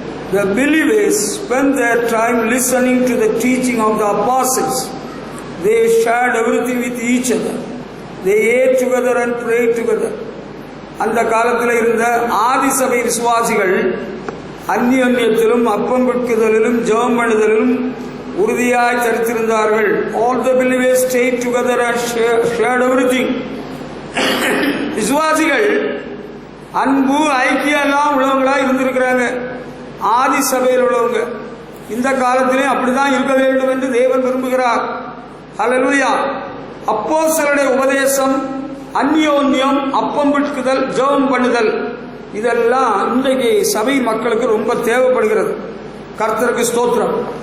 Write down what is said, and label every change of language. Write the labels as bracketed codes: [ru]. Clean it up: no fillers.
[en] The believers spent their time listening to the teaching of the apostles. They shared everything with each other. They ate together and prayed together. [ta] அந்த காலத்தில் இருந்த ஆதிசபை விசுவாசிகள் அந்நியத்திலும் அப்பம் விற்குதலிலும் ஜெபம் பண்ணுதலிலும் உறுதியாய் தரித்திருந்தார்கள். [en] All the believers stayed together and shared everything. [ta] விசுவாசிகள் அன்பு ஐக்கியம் எல்லாம் உள்ளவங்களா இருந்திருக்கிறாங்க. ஆதி சபையில் உள்ளவங்க இந்த காலத்திலே அப்படிதான் இருக்க வேண்டும் என்று தேவன் விரும்புகிறார். ஹல்லேலூயா. அப்போஸ்தலருடைய உபதேசம், அந்யோன்யம், அப்பம் விற்குதல், ஜெபம் பண்ணுதல், இதெல்லாம் இன்றைக்கு சபை மக்களுக்கு ரொம்ப தேவைப்படுகிறது. கர்த்தருக்கு ஸ்தோத்திரம்.